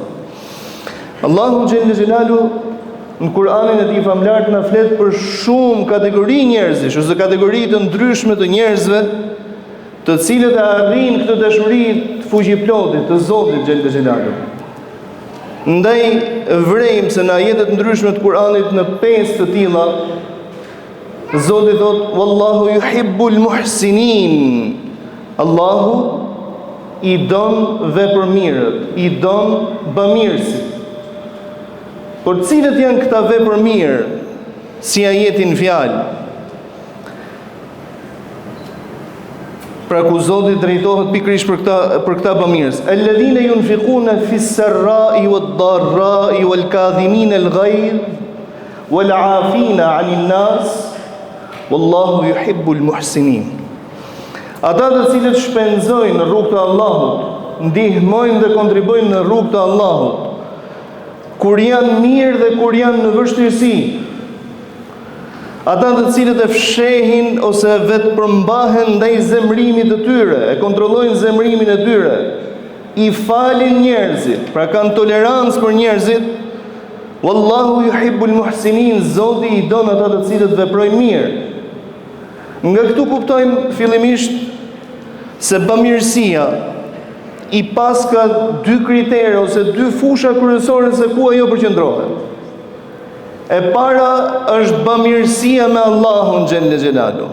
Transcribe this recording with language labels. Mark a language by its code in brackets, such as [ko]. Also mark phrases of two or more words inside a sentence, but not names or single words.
[sq] Allahu [ar] جل جلاله [sq] në Kur'anin e tij famlar na flet për shumë kategori njerëzish ose kategori të ndryshme të njerëzve, të cilët e arrin këtë dashuri të fuqiplotit të Zotit [ar] جل جلاله. [sq] Ndaj vrejmë se në ajetet ndryshme të Kur'anit në 5 të tilla, Zoti thot: [ar] والله يحب المحسنين. [sq] Allahu i don vepërmirët, i don bamirësit. Por cilët janë këta vepërmirë, si ajetin fjalë? Pra ku Zoti drejtohet pikërisht për këta bamirës: [ar] الذين ينفقون في السراء والضراء والكاظمين الغيظ والعافين عن الناس والله يحب المحسنين. [sq] Ata të cilët shpenzojnë në rrugt të Allahut, ndihmojnë dhe kontribojnë në rrugt të Allahut, kur janë mirë dhe kur janë në vështirësi. Ata të cilët e fshehin ose vetë përmbahen ndaj zemrimit të tyre, e kontrollojnë zemrimin e tyre, i falin njerëzit, pra kanë tolerancë për njerëzit. [ar] والله يحب المحسنين. [sq] Zoti i don ata të cilët veprojnë mirë. Nga këtu kuptojmë fillimisht se bamirësia i pas ka 2 kritere ose 2 fusha kryesore se ku ajo përqendrohet. E para është bamirësia me Allahun [ar] جل جلاله.